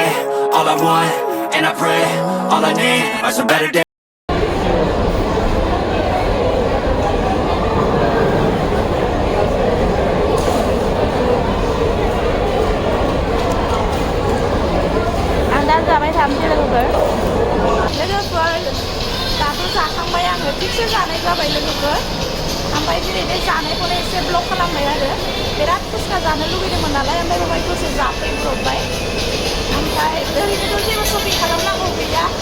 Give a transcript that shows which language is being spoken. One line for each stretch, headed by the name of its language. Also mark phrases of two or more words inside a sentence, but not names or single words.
English: All I want, and I pray, all I need are some better days.
Bodo: दा जाबाय थानोसै लोगोफोर दाथ' जाखांबाय आङो थिगसे जानाय जाबाय लोगोफोर ओमफ्राय दिनै बे जानायखौनो एसे ब्लग खालामबाय आरो बिराद फुचका जानो लुगैदोंमोन नालाय ओमफ्राय बेवहाय दसे जाफैब्रबबाय ओमफ्राय ओरैनोथ' जेबो शपिं खालामनांगौ गैया